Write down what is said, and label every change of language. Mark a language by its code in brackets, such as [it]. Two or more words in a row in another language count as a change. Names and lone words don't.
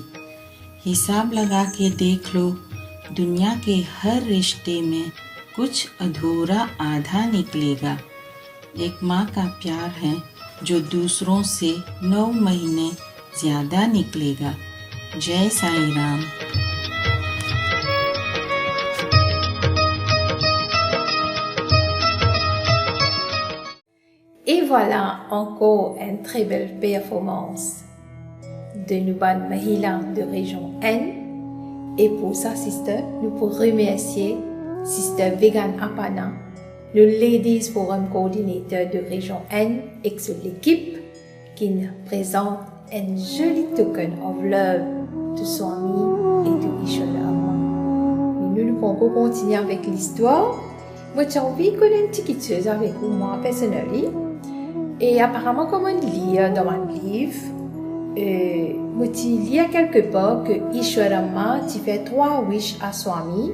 [hi] हिसाब लगा के देख लो, दुनिया के हर रिश्ते में कुछ अधूरा आधा निकलेगा। एक माँ का प्यार है जो दूसरों से 9 महीने ज़्यादा निकलेगा। जय साईं राम। [fr] Et voilà encore une très belle performance de Nuban Mahila de région N. Et pour ça, sister, nous pouvons remercier Sister Vegan Apana, le [en] Ladies Forum Coordinator [fr] de région N, et l'équipe qui nous présente un joli [en] token of love [fr] de Swami et de Ishwara Amma. Nous pouvons continuer avec l'histoire. Moi, j'ai envie qu'on ait une petite chose avec moi, personnellement. Et apparemment, comme on lit dans un livre, moi, tu lis quelque part que Ishwara Amma, tu fais 3 wish à Swami.